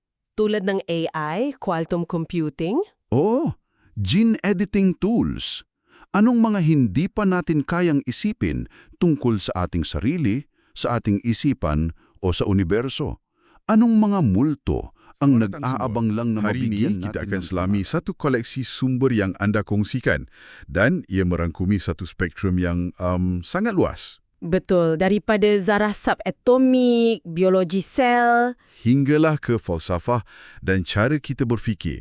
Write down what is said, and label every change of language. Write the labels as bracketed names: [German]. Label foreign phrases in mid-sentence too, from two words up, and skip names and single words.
[Filipino] Tulad ng [English] AI, quantum computing? Oo, gene editing tools. [Filipino] Anong mga hindi pa natin kayang isipin tungkol sa ating sarili, sa ating isipan o sa universo? Anong mga multo ang nag-aabang lang na [Malay] Hari [Filipino] mabigyan [Malay] ini kita [Filipino] natin [Malay] akan [Filipino] ng [Malay] selami satu koleksi sumber yang anda kongsikan dan ia merangkumi satu spektrum yang sangat luas. Betul, daripada zarah subatomik, biologi sel. Hinggalah ke falsafah dan cara kita berfikir.